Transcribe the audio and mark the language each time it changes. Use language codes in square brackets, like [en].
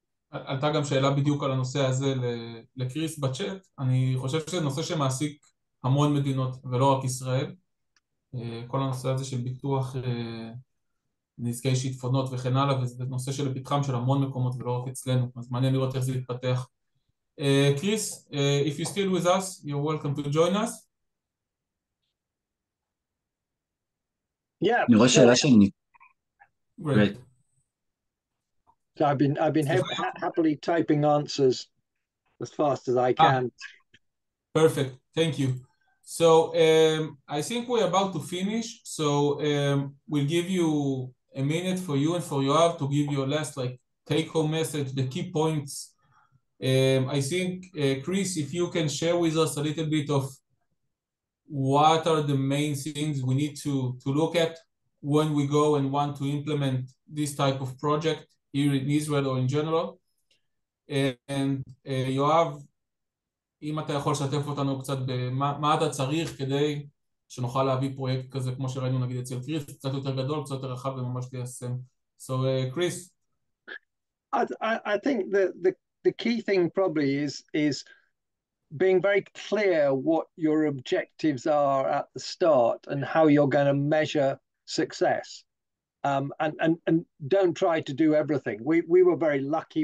[he] עלתה גם שאלה בדיוק על הנושא הזה לקריס בצ'אט. אני חושב שזה נושא שמעסיק המון מדינות ולא רק ישראל. כל הנושא הזה של ביטוח נזקי שיטפונות וכן הלאה, וזה נושא שלפתחם של המון מקומות ולא רק אצלנו, אז מעניין לראות איך זה יתפתח. [en] Chris, if you're still with us, you're welcome to join us. Yeah. [he] אני רואה שאלה שאני... [en] Great. So I've been happily typing answers as fast as I can. Perfect. Thank you. So I think we're about to finish. So we'll give you a minute for you and for Yoav to give your last take-home message, the key points. I think, Chris, if you can share with us a little bit of what are the main things we need to look at when we go and want to implement this type of project here in Israel or in general. And Yoav, [he] אם אתה יכול לשתף אותנו קצת במה אתה צריך כדי שנוכל להביא פרויקט כזה, כמו שראינו נגיד אצל קריס, קצת יותר גדול, קצת יותר רחב וממש ליישם. [en] So, Chris. I think the key thing probably is being very clear what your objectives are at the start and how you're going to measure success. And don't try to do everything. We were very lucky.